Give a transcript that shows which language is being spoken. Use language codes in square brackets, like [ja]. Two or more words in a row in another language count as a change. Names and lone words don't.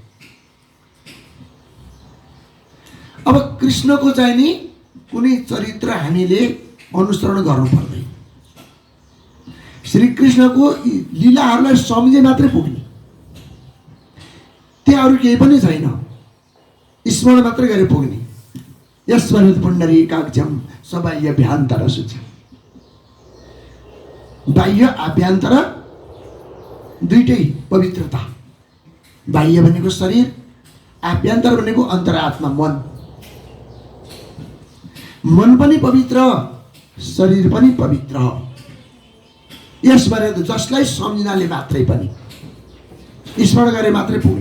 [ne] अब कृष्णको चाहिँ नि कुनै चरित्र हामीले अनुसरण गर्नु पर्दैन। श्री कृष्णको लीलाहरूलाई सम्झे मात्रै पुग्ने, त्यहाँ अरू केही पनि छैन। स्मरण मात्रै गरे पुग्ने। [sa] यस्मरुत पुण्डरीकाक्षं सबाह्यभ्यान्तर शुचि। [ne] बाह्य आभ्यन्तर दुईटै पवित्रता। बाह्य भनेको शरीर, आभ्यन्तर भनेको अन्तरात्मा मन। मन पनि पवित्र, शरीर पनि पवित्र। यसबारे जसलाई सम्झनाले मात्रै पनि स्मरण गरे मात्रै पुग्ने।